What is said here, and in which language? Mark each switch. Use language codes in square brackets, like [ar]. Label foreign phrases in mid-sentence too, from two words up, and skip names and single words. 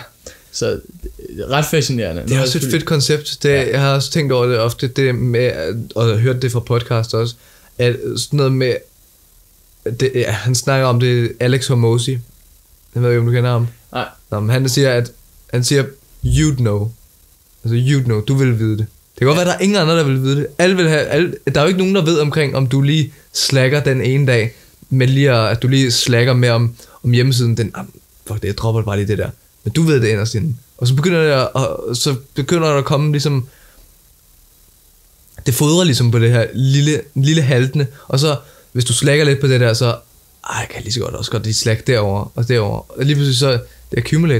[da] Så det er ret fascinerende. Det er også et fedt koncept. Jeg har også tænkt over det ofte, det med, og hørt det fra podcast også, at sådan noget med, han snakker om det, Alex Hormozy. Jeg ved ikke, om du kender ham. Nej. Nå, men han siger, [en] you'd know. Altså, you'd know, [da] du vil vide det. Det kan godt være, der er ingen andre, der vil vide det. Der er jo ikke nogen, der ved omkring, om du lige slacker den ene dag, men lige at du lige slacker med om hjemmesiden, fuck det, jeg dropper bare lige det der. Men du ved det inderst inde. Og så begynder der at komme ligesom, det fodrer ligesom på det her lille haltende, og så hvis du slækker lidt på det der, så jeg kan lige så godt lige slække derover og derover, og lige pludselig så det accumulator.